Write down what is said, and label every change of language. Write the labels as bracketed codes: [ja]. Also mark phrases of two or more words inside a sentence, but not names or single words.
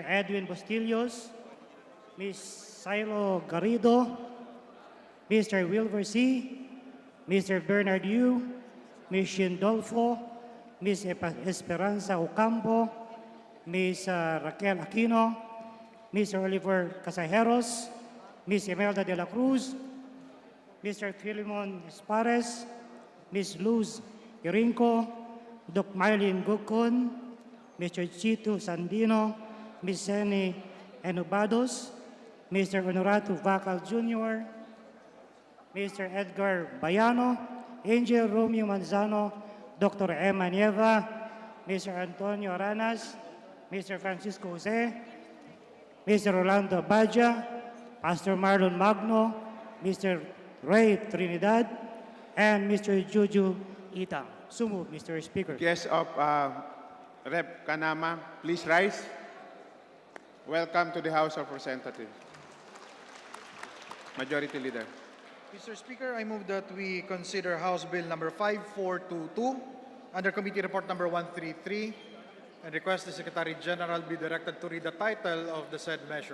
[en] Edwin Bustillos, Ms. Silo Garrido, Mr. Wilbur C., Mr. Bernard Yu, Ms. Shindolfo, Ms. Esperanza Ocampo, Ms. Raquel Aquino, Mr. Oliver Casajeros, Ms. Imelda de la Cruz, Mr. Philemon Espares, Ms. Luz Irinco, Dr. Marlene Gukon, Mr. Chito Sandino, Ms. Seni Enubados, Mr. Honorato Vacal Jr., Mr. Edgar Bayano, Angel Romeo Manzano, Dr. Emma Nieva, Mr. Antonio Aranas, Mr. Francisco Jose, Mr. Rolando Badja, Pastor Marlon Magno, Mr. Ray Trinidad, and Mr. Juju Itang. So moved, Mr. Speaker. Guests of Rep. Kanama, please rise. Welcome to the House of Representatives. Majority Leader. Mr. Speaker, I move that we consider House Bill number 5422 under Committee Report number 133 and request the Secretary General be directed to read the title of the said measure.